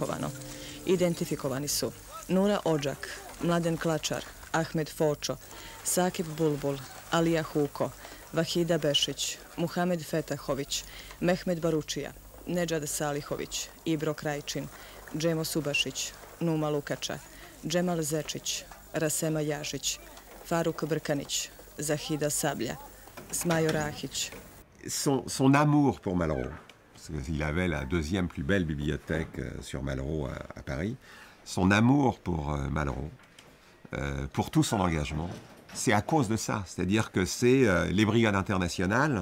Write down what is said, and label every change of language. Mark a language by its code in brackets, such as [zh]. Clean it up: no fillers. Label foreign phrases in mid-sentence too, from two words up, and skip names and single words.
[bs] Identifikovani su Nura Odžak, Mladen Klačar, Ahmed Fočo, Sakib Bulbul, Alija Huko, Vahida Bešić, Muhamed Fetahović, Mehmed Baručija, Nedžad Salihović, Ibro Krajčin, Džemo Subašić, Numa Lukača, Džemal Zečić, Rasema Jažić, Faruk Brkanić, Zahida Sablja, Smajo Rahić. [fr] Son amour pour Malraux, parce qu'il avait la deuxième plus belle bibliothèque sur Malraux à Paris, son amour pour Malraux, pour tout son engagement, c'est à cause de ça. C'est-à-dire que c'est les brigades internationales.